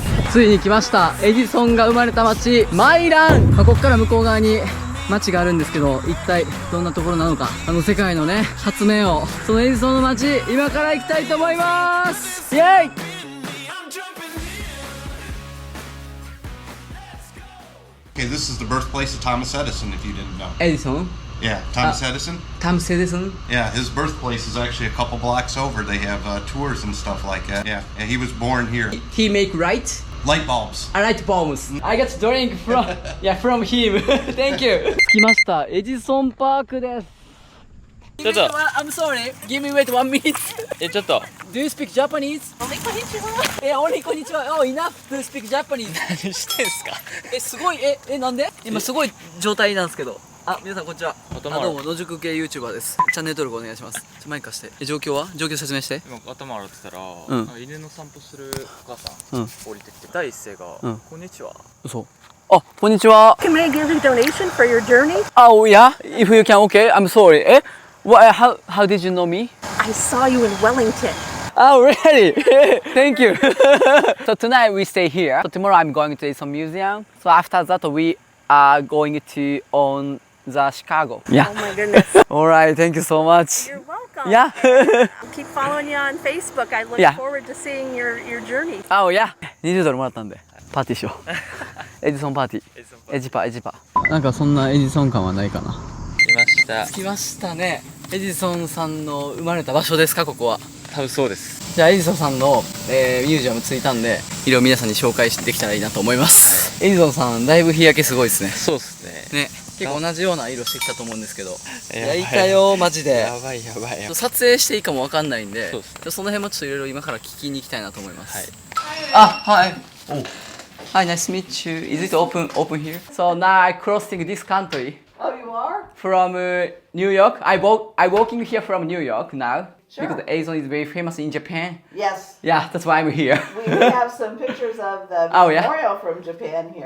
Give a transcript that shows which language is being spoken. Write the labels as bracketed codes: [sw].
[ja] ついに来ました。エジソンが生まれた町マイラン。ここから向こう側に町があるんですけど、一体どんなところなのか。世界のね発明王、そのエジソンの町、今から行きたいと思います。イエーイ。 [en] Okay, this is the birthplace of Thomas Edison, if you didn't know. Edison? Yeah, Thomas Edison? Thomas Edison? Yeah, his birthplace is actually a couple blocks over. They have tours and stuff like that. Yeah, he was born here. He make light? Light bulbs. Light bulbs. I got drink from him. Thank you. [ja] 着きました。エジソンパークです。ちょっと [en] I'm sorry. Give me wait 1 minute. [ja] ちょっと [en] Do you speak Japanese? Only konnichiwa. Only konnichiwa. Oh, enough to speak Japanese. [ja] 何してんすか。すごい、なんで今すごい状態なんですけど。皆さんこんにちは。どうも野宿系 YouTuber です。チャンネル登録お願いします。マイク貸して。状況説明して。今頭洗ってたら、犬の散歩するお母さん、降りてきて第一声が、こんにちは。嘘。あ、こんにちは。 [en] Can I give you a donation for your journey? Oh yeah, if you can, okay. I'm sorry. How did you know me? I saw you in Wellington. Oh really? Thank you. So tonight we stay here. So tomorrow I'm going to some museum. So after that we are going to on the Chicago. Yeah. Oh my goodness. Alright, thank you so much. You're welcome. Yeah. I'll keep following you on Facebook. I look Yeah. forward to seeing your journey. Oh yeah. [ja] 20ドルもらったんでパーティーしよう。エジソンパーティー。エジパ。なんかそんなエジソン感はないかな。来ました。着きましたね。エジソンさんの生まれた場所ですか、ここは。多分そうです。じゃあエジソンさんの、ミュージアム着いたんで、いろいろ皆さんに紹介できたらいいなと思います。エジソンさんだいぶ日焼けすごいですね。そうですね。ね、結構同じような色してきたと思うんですけど、焼いたよマジで。やばい。撮影していいかもわかんないんで、そうですね。その辺もちょっといろいろ今から聞きに行きたいなと思います。はい。 [en] はい。Hi, nice to meet you. Is it open here? So now I crossing this country. Oh, you are? From New York. I walking here from New York now. Sure. Because Azon is very famous in Japan. Yes, Yeah, that's why I'm here. we have some pictures of the Oh, yeah? memorial from Japan here.